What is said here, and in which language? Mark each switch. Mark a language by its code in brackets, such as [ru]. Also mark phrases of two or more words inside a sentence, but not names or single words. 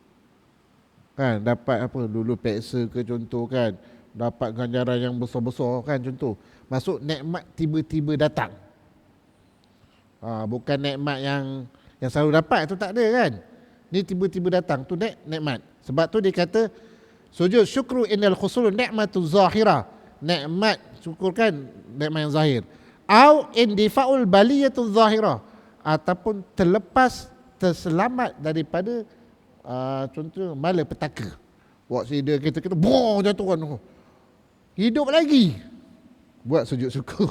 [ms] Kan dapat dulu peksa ke, contoh kan, dapat ganjaran yang besar-besar kan, contoh. Maksud nikmat tiba-tiba datang. Bukan nikmat yang selalu dapat, itu tak ada kan. Ni tiba-tiba datang, tu nikmat. Sebab tu dia kata sujud syukru [ar] innal khusul ni'matu zahira. [ms] Nikmat syukur kan nikmat yang zahir. [ar] Au indifaul baliyatu zahira, [ms] ataupun terselamat daripada contoh malapetaka. Waktu kita jatuh kan, hidup lagi, buat sujud syukur.